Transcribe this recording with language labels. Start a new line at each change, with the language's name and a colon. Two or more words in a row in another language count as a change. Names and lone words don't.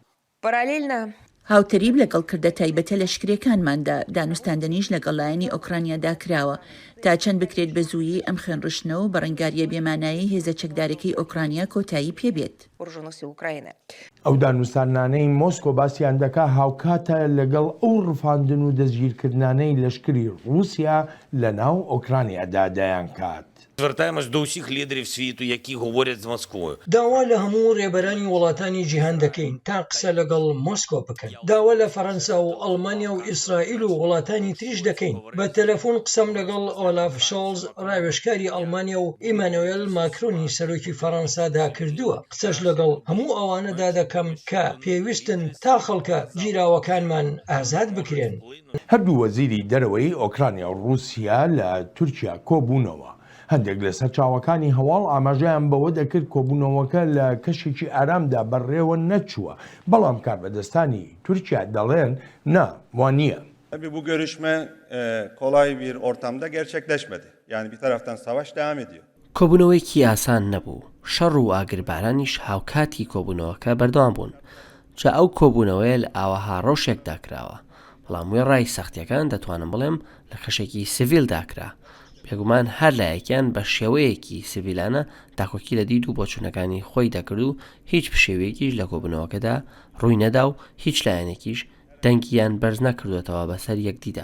Central Kurdish: هاوتەریب لەگەڵکردە تایبەتە لە شکرەکانماندا دانوستاندنیش لەگەڵایەنی ئۆکرانیادا کراوە تا چەند بکرێت بە زوویی ئەم خوێنڕشتنەوە بە ڕەنگاریە بێمانایی هێزە چەکدارەکەی ئۆکرانیا کۆتایی پێبێت. ئەو دانوستانانەی مۆسکۆ باسییان دەکا هاوکاتە لەگەڵ ئەو ڕفاندن و دەستگیرکردانەی لەشکری رووسیا لە ناو ئۆکرانیادا دەیان کات.
Ukrainian: Звертаємось до усіх лідерів світу, які говорять з Москвою.
Central Kurdish: داوا لە هەموو ڕێبەرانی وڵاتانی جیهان دەکەین تا قسە لەگەڵ مۆسکۆ بکەن. داوا لە فەڕەنسا و ئەڵمانیا و ئیسرائیل و وڵاتانی تریش دەکەین. بە تەلەفۆن قسەم لەگەڵ ئۆلاف شۆڵز ڕاوێژکاری ئەڵمانیا و ئیمانوێل ماکرۆنی سەرۆکی فەڕەنسادا کردووە. قسەش لەگەڵ هەموو ئەوانەدا دەکەم کە پێویستن تا خەڵکە جیراوەکانمان ئازاد بکرێن. هەردوو وەزیری دەرەوەی ئۆکرانیا و رووسیا لە تورکیا کۆبوونەوە. هەندێک لە سەرچاوەکانی هەواڵ ئاماژەیان بەوە دەکرد کۆبوونەوەکە لە کەشێکی ئارامدا بەڕێوە نەچووە، بەڵام کاربەدەستانی تورکیا دەڵێن نا وان نییە.
Turkish: Tabii bu görüşme kolay bir ortamda gerçekleşmedi. Yani bir taraftan savaş devam ediyor.
Central Kurdish: کۆبوونەوەیکی ئاسان نەبوو، شەڕ و ئاگربارانیش هاوکاتی کۆبوونەوەکە بەردەوام بوون. جا ئەو کۆبوونەوەی لە ئاوەها ڕۆژێکدا کراوە، بەڵام وێ ڕای سەختیەکان دەتوانم بڵێم لە کەشێکی سڤیلدا کرا. پێگومان هەر لایەکیان بە شێوەیەکی سڤیلانە داخۆکی لە دید و بۆچوونەکانی خۆی دەکرد و هیچ پشێوەیەکیش لە کۆبوونەوەکەدا ڕووی نەدا و هیچ لایەنێکیش دەنگیان بەرز نەکردوێتەوە بەسەر یەکدیدا.